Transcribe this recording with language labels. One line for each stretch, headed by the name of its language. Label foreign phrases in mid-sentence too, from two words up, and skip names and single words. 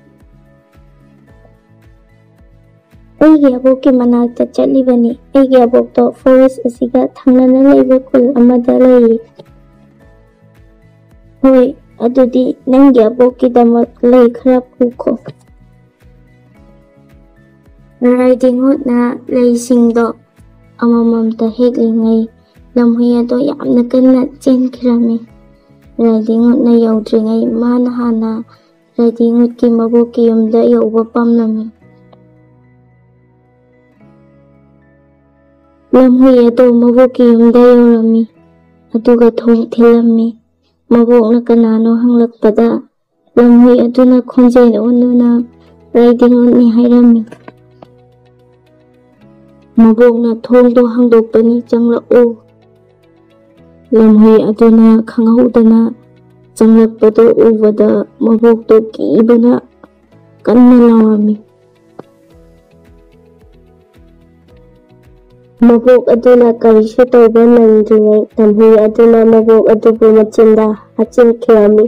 Manipuri: Aigi abokki manakta chatlibani. Aigi abokto forest asiga thangnana leiba kul amada lei. Hoi adudi nangi abokki damak lei khara pukho. Riding Hood na leisingdo amamamta heklingai lamhui ado yamna kanna chenkirami. Riding Hood na yaudringai mana hana Riding Hood ki mabokki yumda yauba pamlami. Lamhui ado mabokki yumda yaurami aduga thong thilami. Mabokna kanano hanglakpada lamhui aduna khonjen onuna Riding Hood ni hairami. Mabokna thongdo hangdokpani changlak-o. Lamhui aduna khanghaudana changlakpado ubada mabokto kibana kanna laurami. Mabok aduna karishu tawba nangdringai lamhui aduna mabok adubu machinda hachinkirami.